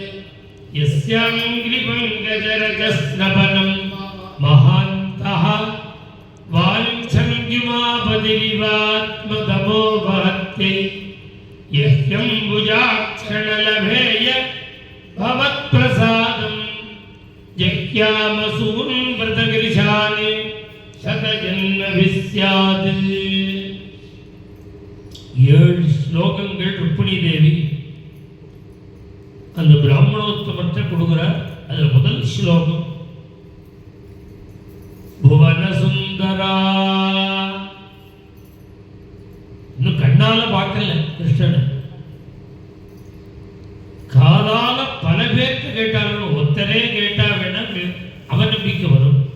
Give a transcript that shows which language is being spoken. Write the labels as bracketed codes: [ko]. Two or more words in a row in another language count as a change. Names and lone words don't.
[sa] यस्याङ्घ्रिपङ्कजरजस्नपनं महान्तः वाञ्छन्त्युमापतिरिवात्मतमो वहत्यै यह्यम्बुजाक्षणलभेय भवत्प्रसादं जह्यामसून् व्रतगिरिशानि शतजन्मभिः स्यात्. [ta] 7 ஸ்லோகங்கள் ருக்மிணி தேவி அந்த பிராமணோத்தமத்தை கொடுக்கிறார். அதுல முதல் ஸ்லோகம் புவன சுந்தரா. இன்னும் கண்ணால பார்க்கல கிருஷ்ணன், காதால பல பேருக்கு கேட்டாலும் ஒத்தரே கேட்டா வேணா அவநம்பிக்கை வரும்.